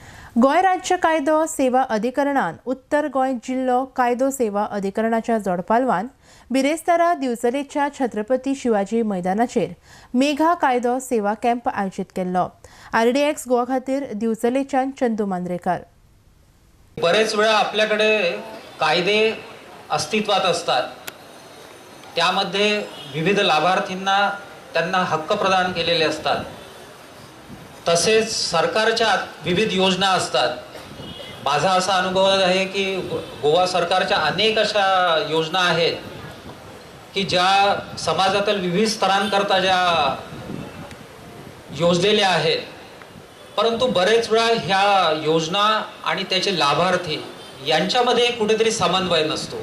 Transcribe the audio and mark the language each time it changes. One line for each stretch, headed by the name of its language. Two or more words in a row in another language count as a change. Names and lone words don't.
Konkani: गोय राज्य कायदो सेवा अधिकरणान उत्तर गोय जिल्लो कायदो सेवा अधिकरणाच्या जोडपालवान बिरेस्तारा दिवचलेच्या छत्रपती शिवाजी मैदानाचेर मेघा कायदो सेवा कॅम्प आयोजित केल्लो। RDX गोवा खातीर दिवचलेच्यान चंदू मांद्रेकार।
Marathi: बरेच वेळा आपल्याकडे कायदे अस्तित्वात असतात, त्यामध्ये विविध लाभार्थींना त्यांना हक्क प्रदान केलेले असतात। तसेच सरकारच्या विविध योजना असतात। माझा असा अनुभव आहे की गोवा सरकारच्या अनेक अशा योजना आहेत की ज्या समाजातील विविध स्तरांकरता ज्या योजलेल्या आहेत, परंतु बरेच वेळा ह्या योजना आणि त्याचे लाभार्थी यांच्यामध्ये कुठेतरी समन्वय नसतो।